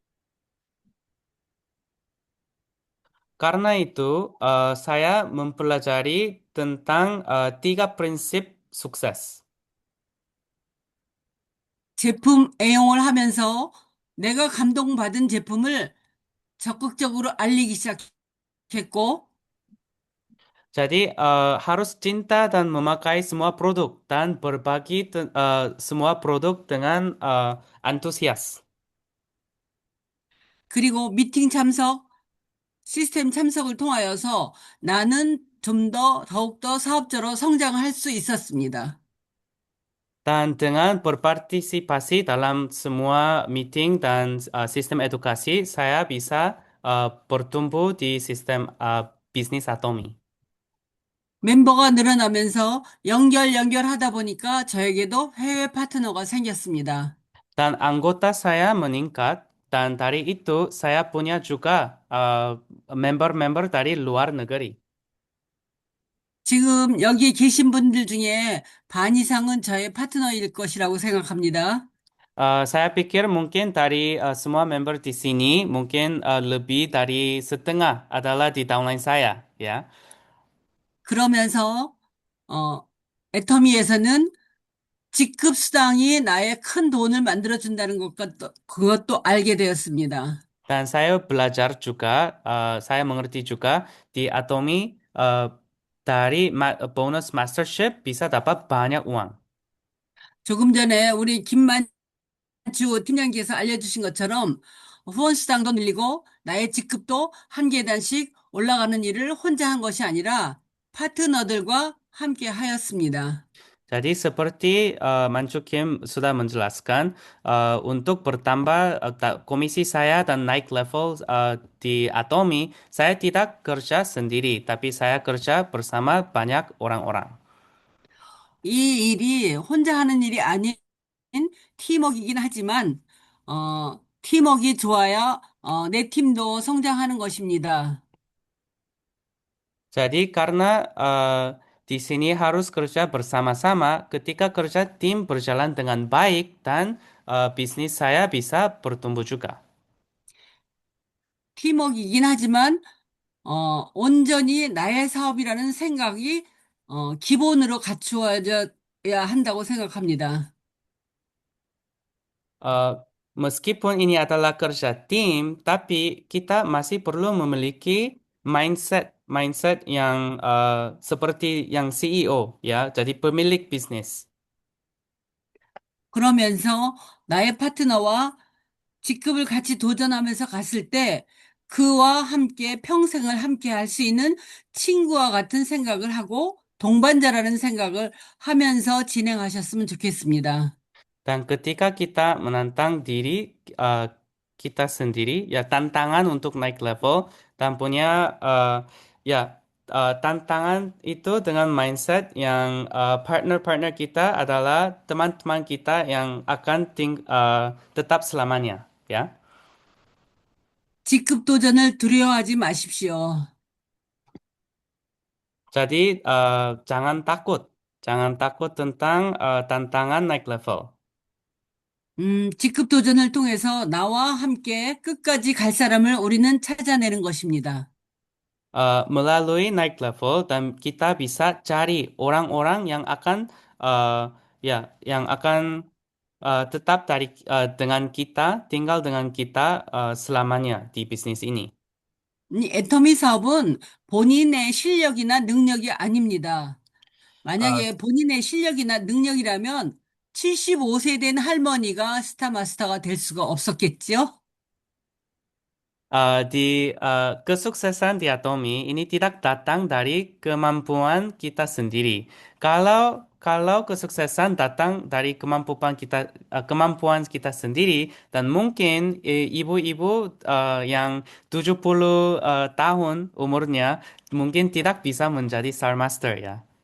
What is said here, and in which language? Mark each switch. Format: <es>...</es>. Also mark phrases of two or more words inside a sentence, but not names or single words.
<id>Karena itu, saya mempelajari tentang 3 prinsip sukses.</id> <ko>제품 애용을 하면서 내가 감동받은 제품을 적극적으로 알리기 시작했고,</ko> <id>Jadi, harus cinta dan memakai semua produk dan berbagi semua produk dengan antusias.</id> <ko>그리고 미팅 참석, 시스템 참석을 통하여서 나는 좀 더욱더 사업자로 성장할 수 있었습니다.</ko> <id>Dan dengan berpartisipasi dalam semua meeting dan sistem edukasi, saya bisa bertumbuh di sistem bisnis Atomi.</id> <ko>멤버가 늘어나면서 연결하다 보니까 저에게도 해외 파트너가 생겼습니다.</ko> <id>Dan anggota saya meningkat, dan dari itu saya punya juga member-member dari luar negeri.</id> <ko>지금 여기 계신 분들 중에 반 이상은 저의 파트너일 것이라고 생각합니다.</ko> <id>Saya pikir mungkin dari semua member di sini, mungkin lebih dari setengah adalah di downline saya, ya.</id> <ko>그러면서 어, 애터미에서는 직급 수당이 나의 큰 돈을 만들어준다는 그것도 알게 되었습니다.</ko> <id>Dan saya belajar juga, saya mengerti juga di Atomi dari bonus mastership bisa dapat banyak uang.</id> <ko>조금 전에 우리 김만주 팀장님께서 알려주신 것처럼 후원 수당도 늘리고 나의 직급도 한 계단씩 올라가는 일을 혼자 한 것이 아니라 파트너들과 함께 하였습니다.</ko> <id>Jadi seperti Mancu Kim sudah menjelaskan, untuk bertambah komisi saya dan naik level di Atomi, saya tidak kerja sendiri, tapi saya kerja bersama banyak orang-orang.</id> <ko>이 일이 혼자 하는 일이 아닌 팀워크이긴 하지만 팀워크가 좋아야 내 팀도 성장하는 것입니다.</ko> <id>Jadi karena di sini harus kerja bersama-sama, ketika kerja tim berjalan dengan baik dan bisnis saya bisa bertumbuh juga.</id> <ko>팀워크이긴 하지만 온전히 나의 사업이라는 생각이 기본으로 갖추어져야 한다고 생각합니다.</ko> <id>Eh, Meskipun ini adalah kerja tim, tapi kita masih perlu memiliki mindset yang seperti yang CEO, ya, jadi pemilik bisnis.</id> <ko>그러면서 나의 파트너와 직급을 같이 도전하면서 갔을 때 그와 함께 평생을 함께 할 수 있는 친구와 같은 생각을 하고 동반자라는 생각을 하면서 진행하셨으면 좋겠습니다.</ko> <id>Dan ketika kita menantang diri kita sendiri, ya tantangan untuk naik level dan punya ya tantangan itu dengan mindset yang partner-partner kita adalah teman-teman kita yang akan tetap selamanya, ya.</id> <ko>직급 도전을 두려워하지 마십시오.</ko> <id>Jadi jangan takut tentang tantangan naik level.</id> <ko>직급 도전을 통해서 나와 함께 끝까지 갈 사람을 우리는 찾아내는 것입니다.</ko> <id>Melalui naik level dan kita bisa cari orang-orang yang akan yang akan tetap dengan kita, tinggal dengan kita selamanya di bisnis ini.</id> <ko>이 애터미 사업은 본인의 실력이나 능력이 아닙니다. Uh, 만약에 본인의 실력이나 능력이라면 75세 된 할머니가 스타마스터가 될 수가 없었겠죠?</ko> <id>Kesuksesan di Atomi ini tidak datang dari kemampuan kita sendiri. Kalau kesuksesan datang dari kemampuan kita sendiri, dan mungkin ibu-ibu yang 70 tahun umurnya mungkin tidak bisa menjadi Star Master ya.</id>